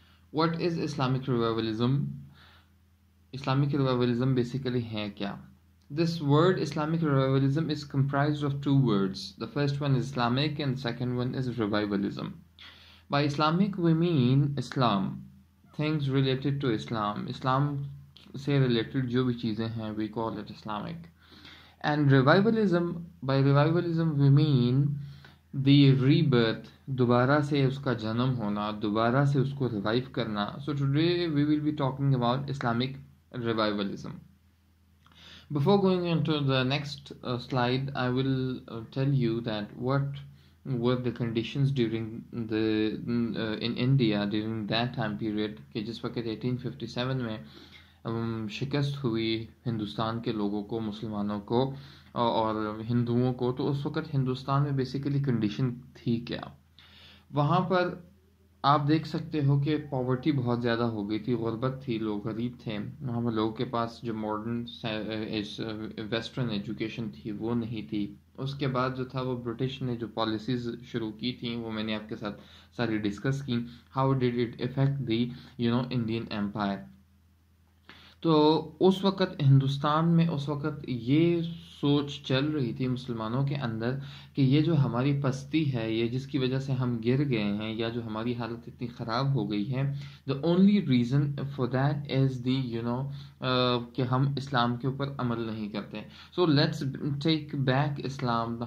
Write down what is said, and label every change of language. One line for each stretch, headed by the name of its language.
English: What is Islamic revivalism? Islamic revivalism basically
Urdu: hai kya?
English: This word Islamic revivalism is comprised of two words. The first one is Islamic and the second one is revivalism. By Islamic we mean Islam, things related to Islam.
Urdu: Islam se related jo bhi cheezein hain,
English: we call it Islamic. And revivalism, by revivalism we mean the rebirth,
Urdu: دوبارہ سے اس کا جنم ہونا, دوبارہ سے اس کو revive کرنا.
English: So today we will be talking about Islamic revivalism. Before going into the next slide, I will tell you that what were the conditions during in India during that time period
Urdu: کہ جس وقت 1857 میں شکست ہوئی ہندوستان کے لوگوں کو, مسلمانوں کو اور ہندوؤں کو. تو اس وقت ہندوستان میں بیسیکلی کنڈیشن تھی کیا؟ وہاں پر آپ دیکھ سکتے ہو کہ پاورٹی بہت زیادہ ہو گئی تھی, غربت تھی, لوگ غریب تھے. وہاں پر لوگوں کے پاس جو ماڈرن ویسٹرن ایجوکیشن تھی وہ نہیں تھی. اس کے بعد جو تھا وہ برٹش نے جو پالیسیز شروع کی تھیں وہ میں نے آپ کے ساتھ ساری ڈسکس کی.
English: How did it affect the Indian empire.
Urdu: تو اس وقت ہندوستان میں اس وقت یہ سوچ چل رہی تھی مسلمانوں کے اندر کہ یہ جو ہماری پستی ہے, یہ جس کی وجہ سے ہم گر گئے ہیں یا جو ہماری حالت اتنی خراب ہو گئی ہے,
English: the only reason for that is the
Urdu: کہ ہم اسلام کے اوپر عمل نہیں کرتے.
English: So let's take back Islam.